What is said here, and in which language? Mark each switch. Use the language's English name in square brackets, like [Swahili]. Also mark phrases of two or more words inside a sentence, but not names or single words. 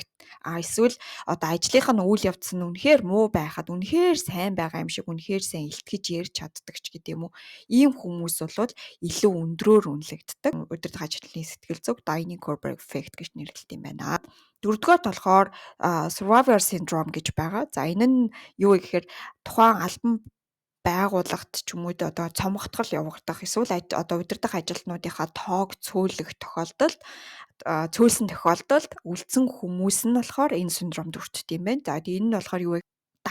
[Mongolian] Эсвэл одоо ажлынх нь үйл явц нь үнэхээр муу байхад үнэхээр сайн байгаа юм шиг үнэхээр сайн илтгэж ярьж чаддаг ч гэдэг юм уу. Ийм хүмүүс бол илүү өндрөөр үнэлэгддэг. Удирдах ажилтны сэтгэл зүг [English] Dunning-Kruger effect [Mongolian] гэж нэрлэдэг юм байна. Дөрөвдүгээр болохоор [English] survivor syndrome [Mongolian] гэж байгаа. За энэ нь юу вэ гэхээр тухайн албан байгууллагт ч юм уу одоо цомгтгол явагдах эсвэл одоо удирдах ажилтнуудынхаа тоог цөөлөх тохиолдолд цөөлсөн тохиолдолд үлдсэн хүмүүс нь болохоор энэ синдромд өртдөг юм байна. За энэ нь болохоор юу вэ?